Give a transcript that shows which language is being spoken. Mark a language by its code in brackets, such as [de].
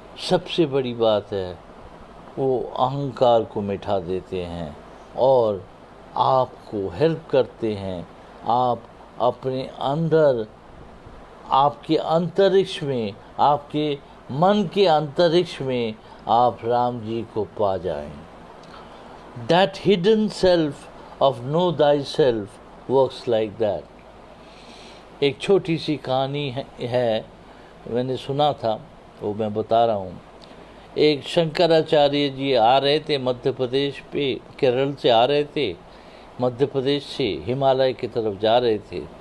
[hi] सबसे बड़ी बात है, वो अहंकार को मिटा देते हैं और आपको हेल्प करते हैं। आप अपने अंदर, आपके अंतरिक्ष में, आपके मन के अंतरिक्ष में आप राम जी को पा जाएं। [en] That hidden self of know thyself works like that. [hi] एक छोटी सी कहानी है, मैंने सुना था, वो मैं बता रहा हूँ। एक शंकराचार्य जी आ रहे थे मध्य प्रदेश पे, केरल से आ रहे थे, मध्य प्रदेश से हिमालय की तरफ जा रहे थे।